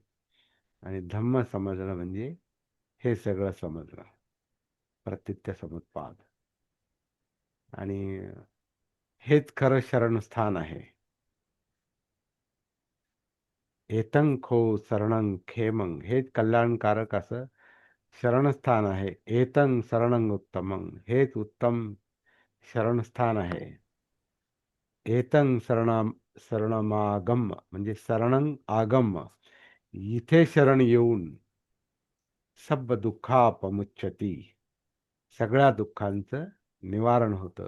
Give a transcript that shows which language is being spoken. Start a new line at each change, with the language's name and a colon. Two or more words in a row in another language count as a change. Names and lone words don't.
Marathi: आणि धम्म समजणं म्हणजे हे सगळं समजणं, प्रतीत्य समुत्पाद. आणि हेच खरं शरणस्थान आहे.
Pali: एतं खो शरणं खेमं,
Marathi: हेच कल्याणकारक असं शरणस्थान आहे.
Pali: एतं शरणं उत्तमं,
Marathi: हेच उत्तम शरणस्थान आहे.
Pali: एतं शरणमागम
Marathi: म्हणजे
Pali: शरणं आगम,
Marathi: इथे शरण येऊन
Pali: सब दुःखापमुच्यती,
Marathi: सगळ्या दुःखांचं निवारण होतं.